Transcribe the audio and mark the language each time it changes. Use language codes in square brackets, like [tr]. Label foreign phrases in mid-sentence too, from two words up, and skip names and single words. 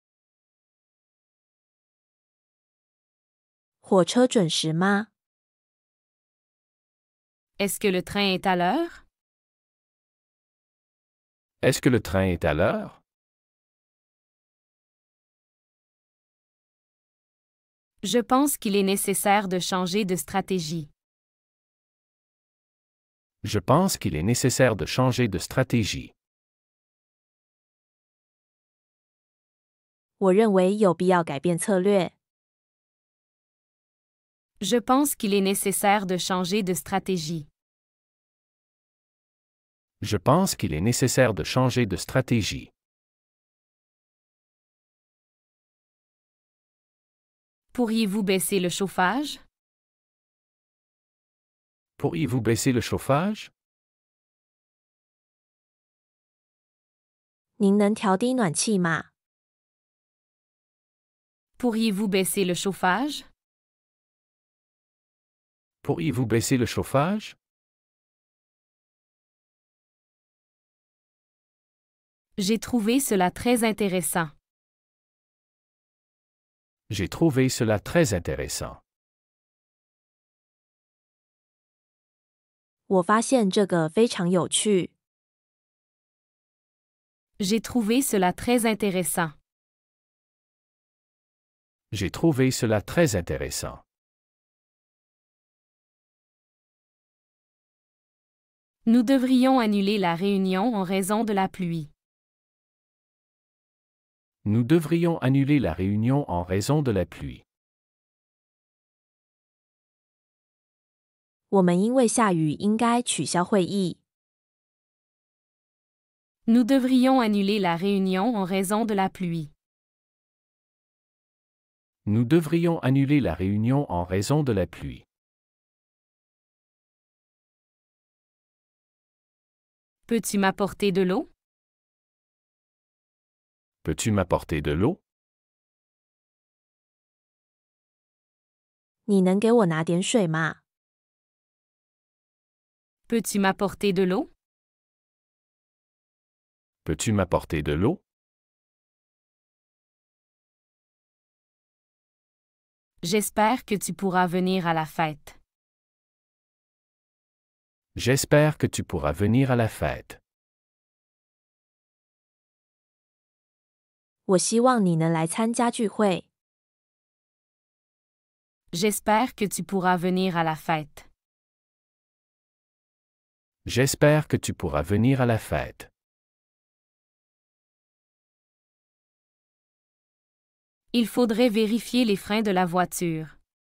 [zh] 火车准时吗？ [fr] Est-ce que le train est à l'heure? Est-ce que le train est à l'heure? Je pense qu'il est nécessaire de changer de stratégie. Je pense qu'il est nécessaire de changer de stratégie. [zh] 我认为有必要改变策略。 [fr] Je pense qu'il est nécessaire de changer de stratégie. Je pense qu'il est nécessaire de changer de stratégie. Pourriez-vous baisser le chauffage? Pourriez-vous baisser le chauffage? [zh] 您能调低暖气吗？ [fr] Pourriez-vous baisser le chauffage? Pourriez-vous baisser le chauffage? J'ai trouvé cela très intéressant. J'ai trouvé cela très intéressant. [zh] 我发现这个非常有趣。 [fr] J'ai trouvé cela très intéressant. J'ai trouvé cela très intéressant. Nous devrions annuler la réunion en raison de la pluie. Nous devrions annuler la réunion en raison de la pluie. [zh] 我们因为下雨应该取消会议。 [fr] Nous devrions annuler la réunion en raison de la pluie. Nous devrions annuler la réunion en raison de la pluie. Peux-tu m'apporter de l'eau? Peux-tu m'apporter de l'eau? [zh] 你能给我拿点水吗？ [fr] Peux-tu m'apporter de l'eau? Peux-tu m'apporter de l'eau? J'espère que tu pourras venir à la fête. J'espère que tu pourras venir à la fête. [zh] 我希望你能来参加聚会。 [fr] J'espère que tu pourras venir à la fête. J'espère que tu pourras venir à la fête. Il faudrait vérifier les freins de la voiture.